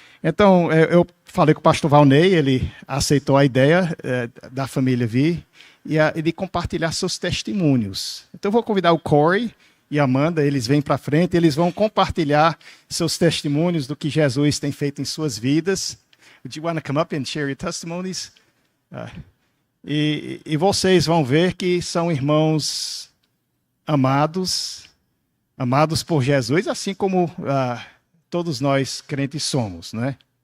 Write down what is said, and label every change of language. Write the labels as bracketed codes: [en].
[pt] Então, eu falei com o pastor Valnei, ele aceitou a ideia da família vir, e de compartilhar seus testemunhos. Então, eu vou convidar o Corey e a Amanda, eles vêm para frente, eles vão compartilhar seus testemunhos do que Jesus tem feito em suas vidas. [en] Would you want to come up and share your testimonies? [pt] E vocês vão ver que são irmãos amados por Jesus, assim como todos nós crentes somos, né?